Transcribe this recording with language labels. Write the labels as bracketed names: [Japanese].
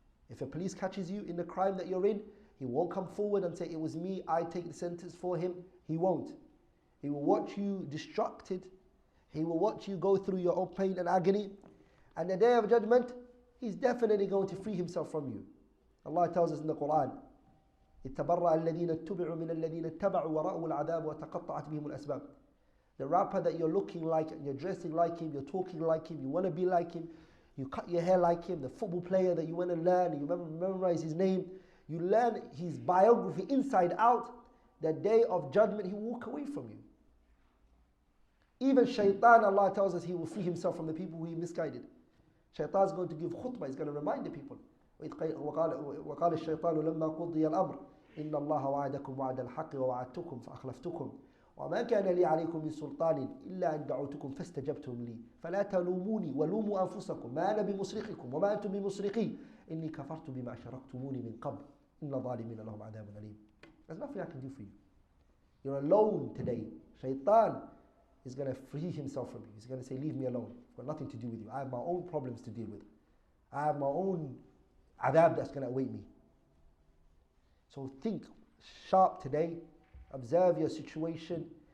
[English] If a police catches you in the crime that you're in, he won't come forward and say, it was me, I take the sentence for him. He won't. He will watch you distracted. He will watch you go through your own pain and agony. And the day of judgment, he's definitely going to free himself from you. Allah tells us in the Quran, [Arabic] اتبرأ الذين اتبعوا من الذين اتبعوا ورأوا العذاب وتقطعت بهم الأسباب. [English] The rapper that you're looking like, and you're dressing like him, you're talking like him, you want to be like him, you cut your hair like him, the football player that you want to learn, you memorize his name, you learn his biography inside out, the day of judgment he will walk away from you. Even shaitan, Allah tells us he will free himself from the people who he misguided. Shaitan is going to give khutbah, he's going to remind the people. [Arabic] وقال الشيطان لما قضي الأمر إن الله وعدكم وعد الحق ووعدتكم فأخلفتكم وما كان لي عليكم من سلطان إلا أن دعوتكم فاستجبتم لي فلا تلوموني ولوموا أنفسكم ما أنا بمصرخكم وما أنتم بمصرخي إني كفرت بما أشركتموني من قبل إن الظالمين لهم عذاب أليم. [English] There's nothing I can do for you. You're alone today. Shaitan is going to free himself from you. He's going to say, leave me alone. I've got nothing to do with you. I have my own problems to deal with. I have my own adab that's going to await me. So think sharp today. Observe your situation.